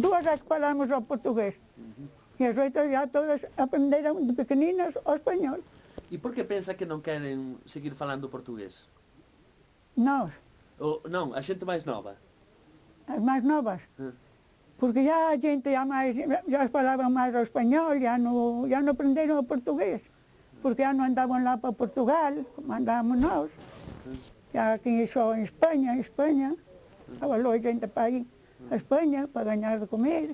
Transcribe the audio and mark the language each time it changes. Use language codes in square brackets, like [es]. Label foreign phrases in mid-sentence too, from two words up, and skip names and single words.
[gl] Dúas é que falamos o portugués. E as outras já todas aprenderam de pequeninas o español. E por que pensa que non queren seguir falando portugués? Nós? Non, a xente máis nova. As máis novas? [pt] Porque já a gente já falavam mais o espanhol, já não aprenderam o português. Porque já não andavam lá para Portugal, como andávamos nós. Já aqui só em Espanha, falou a gente para ir a Espanha para ganhar de comer.